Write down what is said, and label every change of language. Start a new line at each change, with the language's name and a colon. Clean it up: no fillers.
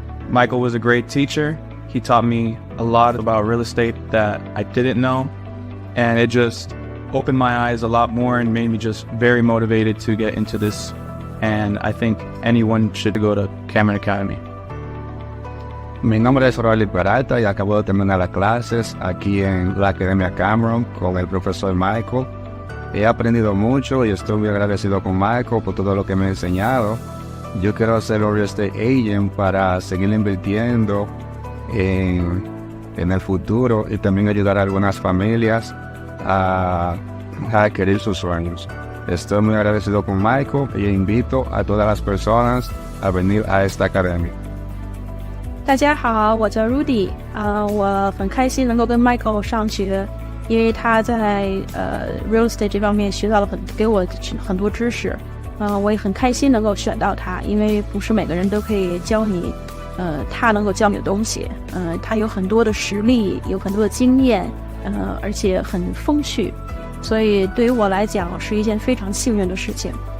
English: Michael was a great teacher. He taught me a lot about real estate that I didn't know, and it just opened my eyes a lot more and made me just very motivated to get into this. And I think anyone should go to Cameron Academy.
Spanish: Mi nombre es Rolly Peralta y acabo de terminar las clases aquí en la Academia Cameron con el profesor Michael. He aprendido mucho y estoy muy agradecido con Michael por todo lo que me ha enseñado. Yo quiero ser un real estate agent para seguir invirtiendo en el futuro y también ayudar a algunas familias a a adquirir sus sueños. Estoy muy agradecido con Michael y invito a todas las personas a venir a esta academia.
Chinese: 大家好，我叫 Rudy 我很开心能够跟 Michael 上学，因为他在real estate 这方面学到了给我很多知识，我也很开心能够选到他，因为不是每个人都可以教你，他能够教你的东西，他有很多的实力，有很多的经验，而且很风趣，所以对于我来讲是一件非常幸运的事情。